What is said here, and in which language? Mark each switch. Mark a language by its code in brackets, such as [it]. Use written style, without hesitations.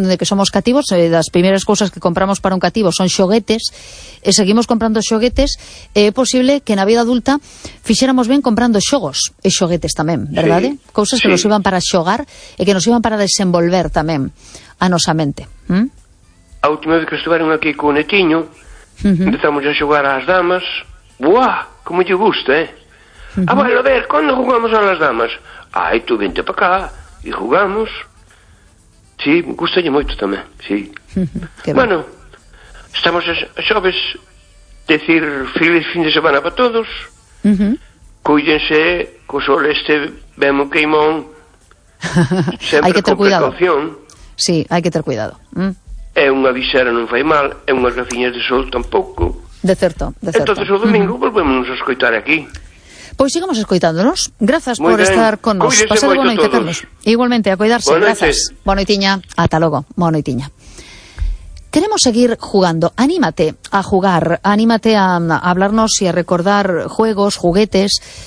[gl] Dende que somos cativos, das primeiras cousas que compramos para un cativo son xoguetes, e seguimos comprando xoguetes, e é posible que na vida adulta fixéramos ben comprando xogos e xoguetes tamén, verdade? [es] Sí, [gl] cousas que [es] sí, [gl] nos iban para xogar e que nos iban para desenvolver tamén a nosa mente. ¿Mm? A última vez que estuveron aquí co netiño, empezamos a xogar ás damas, buah, como lle gusta, eh? Uh-huh. [es] Ah, bueno, a ver, ¿cuándo jugamos a las damas? Ay, tú vente para acá y jugamos. Sí, me gusta ya mucho también, sí. Uh-huh. [gl] Bueno, estamos a xoves, decir feliz fin de semana para todos. Uh-huh. Cuídense, co sol este, vemo queimón. [es] Hay que tener cuidado. Precaución. Sí, hay que tener cuidado. [gl] É unha visera non fai mal, é unhas gafiñas de sol tampouco. De certo, de certo. Entonces o domingo volvemos a escoitar aquí. Pois sigamos escoitándonos. Grazas por estar con nos. Pasar boa noite a todos. Igualmente, a cuidarse. Bueno, grazas. Boa noitiña. Ata logo. Boa noitiña. [es] Queremos seguir jugando. Anímate a jugar. Anímate a hablarnos y a recordar juegos, juguetes.